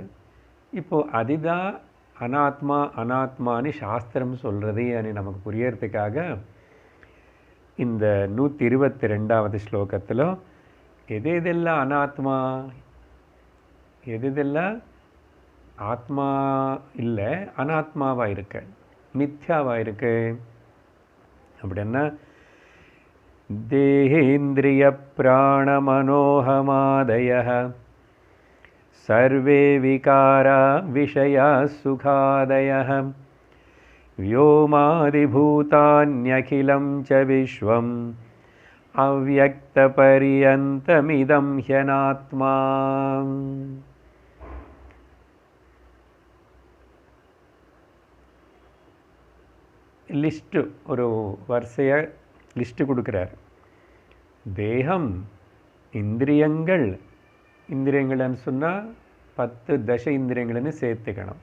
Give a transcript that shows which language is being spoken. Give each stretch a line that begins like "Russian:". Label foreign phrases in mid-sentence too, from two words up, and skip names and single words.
Tamil: இப்போது அதுதான் அனாத்மான்னு சாஸ்திரம் சொல்கிறது అని நமக்கு புரியறதுக்காக இந்த 122வது ஸ்லோகத்தில் எதெல்லாம் அனாத்மா, எதெல்லாம் ஆத்மா இல்லை அனாத்மாவாக இருக்கு, மித்யாவாக இருக்கு அப்படின்னா
Sanskrit: देहेन्द्रिय प्राण मनोहमादय सर्वे विकारा विषया सुखादय व्योमादिभूतान्यखिलं च विश्वम् अव्यक्तपर्यन्तमिदं ह्यनात्मा.
Tamil: லிஸ்ட்டு ஒரு வரிசையை லிஸ்ட்டு கொடுக்குறார். தேகம், இந்திரியங்கள்னு சொன்னால் 10 தச இந்திரியங்கள்னு சேர்த்துக்கணும்.